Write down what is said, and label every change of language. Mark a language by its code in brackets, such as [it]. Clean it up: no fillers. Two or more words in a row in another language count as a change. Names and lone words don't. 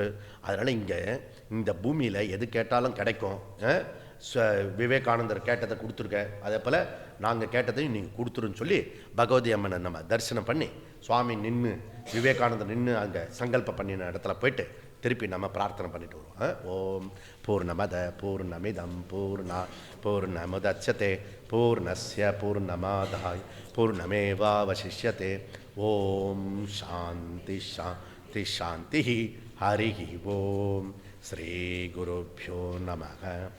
[ta] அதனால் இங்கே இந்த பூமியில் எது கேட்டாலும் கிடைக்கும். விவேகானந்தர் கேட்டதை கொடுத்துருக்க, அதே போல் நாங்கள் கேட்டதையும் நீங்கள் கொடுத்துருன்னு சொல்லி பகவதி அம்மனை நம்ம தரிசனம் பண்ணி, சுவாமி நின்று விவேகானந்தர் நின்று அங்கே சங்கல்பம் பண்ணின இடத்துல போயிட்டு திருப்பி நம்ம பிரார்த்தனை பண்ணிட்டு வருவோம். [sa] ॐ पूर्णमदः पूर्णमिदं पूर्णमुदच्यते पूर्णस्य पूर्णमादाय पूर्णमेवावशिष्यते. ॐ शान्ति शान्ति शान्ति. हरि ॐ. श्री गुरुभ्यो नमः.